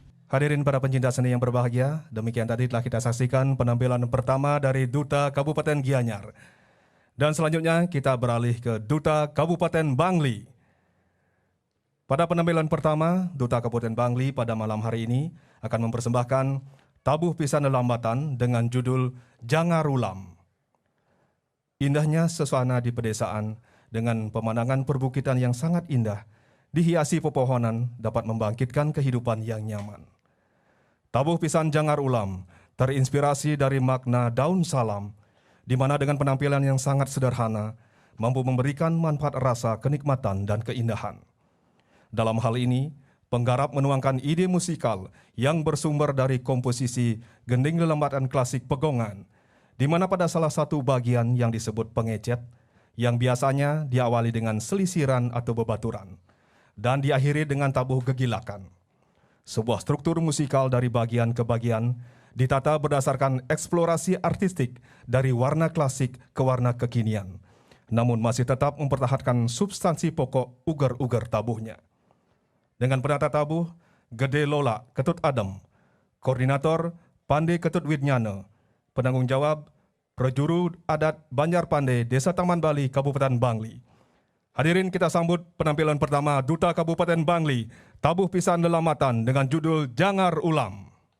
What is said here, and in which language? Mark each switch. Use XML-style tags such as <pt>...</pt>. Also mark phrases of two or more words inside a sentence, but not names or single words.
<id>Hadirin para pencinta seni yang berbahagia, demikian tadi telah kita saksikan penampilan pertama dari Duta Kabupaten Gianyar. Dan selanjutnya kita beralih ke Duta Kabupaten Bangli. Pada penampilan pertama, Duta Kabupaten Bangli pada malam hari ini akan mempersembahkan tabuh pisan lelambatan dengan judul Jangar Ulam. Indahnya suasana di pedesaan dengan pemandangan perbukitan yang sangat indah, dihiasi pepohonan dapat membangkitkan kehidupan yang nyaman. Tabuh pisan Jangar Ulam terinspirasi dari makna daun salam, di mana dengan penampilan yang sangat sederhana, mampu memberikan manfaat rasa kenikmatan dan keindahan. Dalam hal ini, penggarap menuangkan ide musikal yang bersumber dari komposisi gending lelambatan klasik Pegongan, di mana pada salah satu bagian yang disebut pengecet, yang biasanya diawali dengan selisiran atau bebaturan, dan diakhiri dengan tabuh gegilakan. Sebuah struktur musikal dari bagian ke bagian ditata berdasarkan eksplorasi artistik dari warna klasik ke warna kekinian, namun masih tetap mempertahankan substansi pokok ugar-ugar tabuhnya. Dengan penata tabuh, Gede Lola Ketut Adem, Koordinator Pande Ketut Widnyana, Penanggung Jawab Prajuru Adat Banjar Pande, Desa Taman Bali, Kabupaten Bangli. Hadirin, kita sambut penampilan pertama Duta Kabupaten Bangli, tabuh pisan lelambatan dengan judul Jangar Ulam.</id>